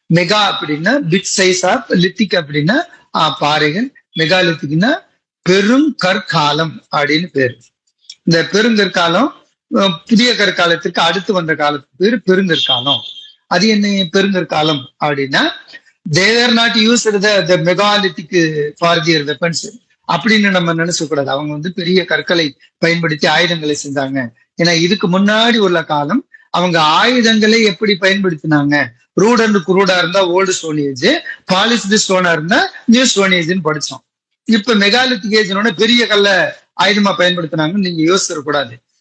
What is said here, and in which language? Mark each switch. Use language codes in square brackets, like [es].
[ta] Mega அப்படின்னா big size of, lithic அப்படின்னா பாறைகள், மெகாலித்திக்னா பெருங்கற்காலம் அப்படின்னு பேரு. இந்த பெருங்கற்காலம் புதிய கற்காலத்திற்கு அடுத்து வந்த காலத்துக்கு பேரு பெருங்கற்காலம். அது என்ன பெருங்கற்காலம் அப்படின்னா, [en] they were not used the megalithic for their weapons [ta] அப்படின்னு நம்ம நினைச்ச கூடாது. அவங்க வந்து பெரிய கற்களை பயன்படுத்தி ஆயுதங்களை செஞ்சாங்க. ஏன்னா இதுக்கு முன்னாடி உள்ள காலம் அவங்க ஆயுதங்களை எப்படி பயன்படுத்தினாங்க, ரூட் அண்ட் குரூடா இருந்தா ஓல்டு ஸ்டோன் ஏஜ், பாலிஷ்டு ஸ்டோனா இருந்தா நியூ ஸ்டோன் ஏஜ்னு படிச்சோம். இப்ப மெகாலித்திக் ஏஜ்னோட பெரிய கல்ல ஆயுதமா பயன்படுத்தினாங்கன்னு நீங்க யோசிச்சிடக்கூடாது.